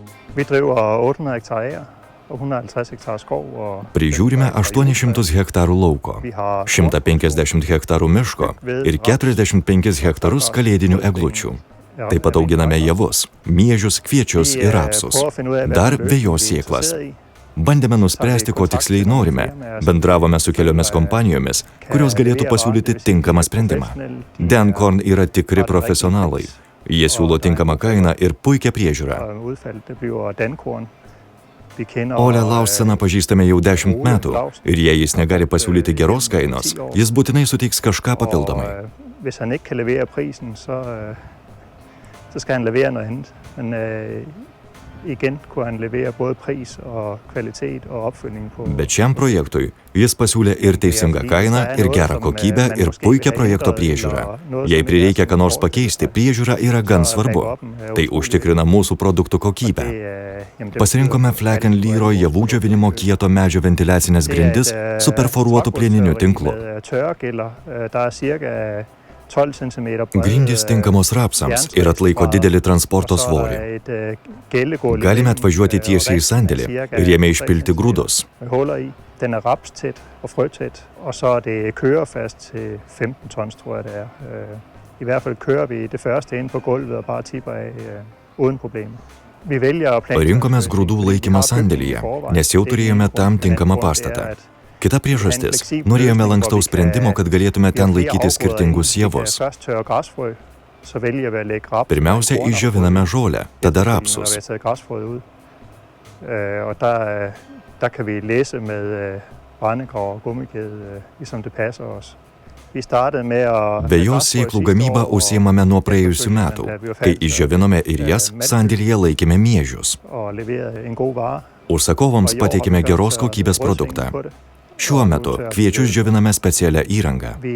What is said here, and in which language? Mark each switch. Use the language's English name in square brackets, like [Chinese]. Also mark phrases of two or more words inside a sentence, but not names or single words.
[Danish] Vi driver 800 hektar ager og 150 hektar skov. [Lithuanian] Prižiūrime 800 hektarų lauko, 150 hektarų miško ir 45 hektarus kalėdinių eglučių. Taip pat auginame javus, miežius, kviečius ir rapsus, dar vejos sėklas. Bandėme nuspręsti, ko tiksliai norime. Bendravome su keliomis kompanijomis, kurios galėtų pasiūlyti tinkamą sprendimą. Dankorn yra tikri profesionalai. Jie siūlo tinkamą kainą ir puikią priežiūrą. Ole Lauseną pažįstame jau 10 metų ir jei jis negali pasiūlyti geros kainos, jis būtinai suteiks kažką papildomai. [Danish] Hvis han ikke kan levere prisen, så skal han levere noget andet. Men igen kunne han levere både pris og kvalitet og opfølgning på. [Lithuanian] Bet šiam projektui jis pasiūlė ir teisingą kainą, ir gerą kokybę, ir puikią projekto priežiūrą. Jei prireikia ką nors pakeisti, priežiūra yra gan svarbu. Tai užtikrina mūsų produktų kokybę. Pasirinkome Fleckenlyro javų džiovinimo kieto medžio ventiliacinės grindis su perforuotu plieniniu tinklu. Grindys tinkamos rapsams ir atlaiko didelį transporto svorį. Galime atvažiuoti tiesiai į sandėlį ir jame išpilti grūdus. [Danish] Den er rapstæt og frøtæt, og så det kørefast til 15 tons, tror jeg det er. I hvert fald kører vi det første ind på gulvet og bare tipper af uden problemer. [Lithuanian] Parinkomės grūdų laikymą sandėlyje, nes jau turėjome tam tinkamą pastatą. Kita priežastis – norėjome lankstaus sprendimo, kad galėtume ten laikyti skirtingus javus. Pirmiausia, išdžioviname žolę, tada rapsus. [Danish] Der kan vi læse med brændegrav og gummikæde, ligesom det passer os. Vi startede med at... [Lithuanian] Vejos sėklų gamybą užsiimame nuo praėjusių metų, kai išdžiovinome ir jas, sandėlyje laikėme miežius. Užsakovams pateikėme geros kokybės produktą. Šiuo metu kviečius džioviname specialią įrangą.